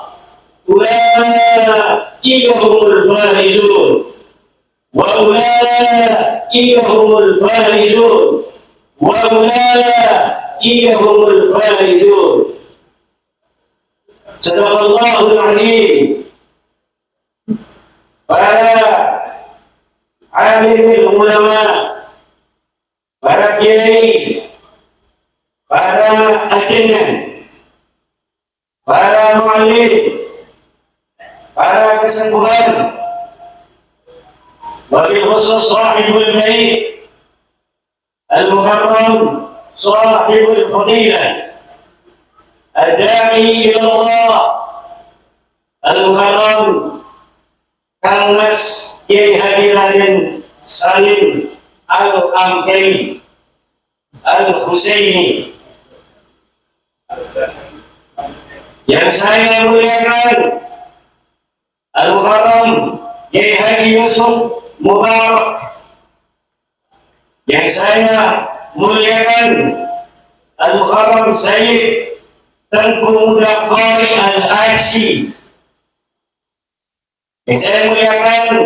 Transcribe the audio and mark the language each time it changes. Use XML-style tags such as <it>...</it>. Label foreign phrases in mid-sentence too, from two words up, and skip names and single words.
<ar>أولئك هم الفائزون وأولئك هم الفائزون وأولئك هم الفائزون. صدق الله العظيم.</ar> <id>Para alim ulama, para kiai, para ajian, para muallim, para kesembuhan,</id> <ar>وبالخصوص صاحب البيت المكرم صاحب الفضيلة الداعي إلى الله المكرم Kang Mas Kiai Haji Raden Salim Al-Amkari Al-Husaini,</ar> <id>yang saya muliakan Al-Mukarram Kiai Haji Yusuf Mubarak, yang saya muliakan Al-Mukarram Sayyid Tengku Muda Qari Al-Asyi, yang saya muliakan</id>